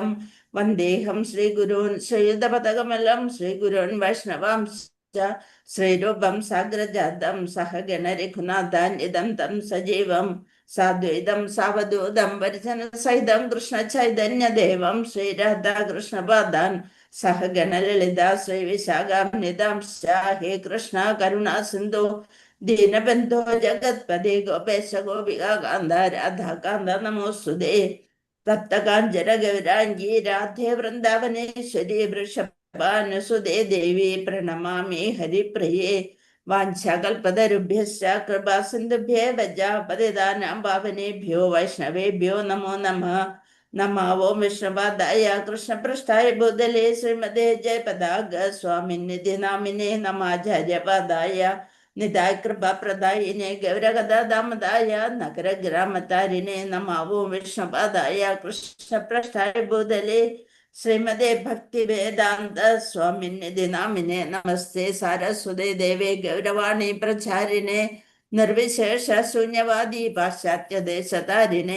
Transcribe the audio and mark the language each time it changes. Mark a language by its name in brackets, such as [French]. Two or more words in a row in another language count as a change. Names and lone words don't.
[Sanskrit] വന്ദേഹം ശ്രീഗുരൂൻ ശ്രീയുതപദകമലം ശ്രീഗുരൂൻ വൈഷ്ണവാംശ്ച ശ്രീരൂപം സാഗ്രജാതം സഹഗണ രഘുനാഥാന്യതം തം സജീവം സാദ്വൈതം സാവധൂതം പരിജന സഹിതം കൃഷ്ണ ചൈതന്യദേവം ശ്രീരാധാകൃഷ്ണപാദാൻ സഹഗണ ലളിത ശ്രീ വിശാഖാന്യതാം ഹേ കൃഷ്ണ കരുണാ സിന്ധു ദീനബന്ധോ ജഗത്പദേ ഗോപേശ ഗോപിക കാന്ത രാധാകാന്ത നമോസ്തുതേ. തപ്തകാഞ്ചന ഗൗരാംഗീ രാധേ വൃന്ദാവനേശ്വരി വൃഷഭാനുസുതേ ദേവി പ്രണമാമി ഹരിപ്രിയേ. വാഞ്ചാകൽപതരുഭ്യശ്ച കൃപാസിന്ധുഭ്യേവ പതിതാനാം പാവനേഭ്യോ വൈഷ്ണവേഭ്യോ നമോ നമഃ. നമോ ഓം വിഷ്ണുപാദായ കൃഷ്ണപൃഷ്ഠായ ഭൂതലേ ശ്രീമതേ ജയപതാക സ്വാമിനിധി നാമിനേ നമാചാര്യപാദായ നിതായ കൃപാപ്രദായിനെ ഗൗരഗദാമദായ നഗരഗ്രാമതാരിണേ നമോ ഓം വിഷ്ണുപാദായ കൃഷ്ണപൃഷ്ഠായ ഭൂതലേ ശ്രീമദേ ഭക്തി വേദാന്ത സ്വാമിനിധി നാമിനെ നമസ്തേ സാരസ്വതേ ദേവേ ഗൗരവാണി പ്രചാരിണേ നിർവിശേഷ ശൂന്യവാദി പാശ്ചാത്യ ദേശതാരിണേ.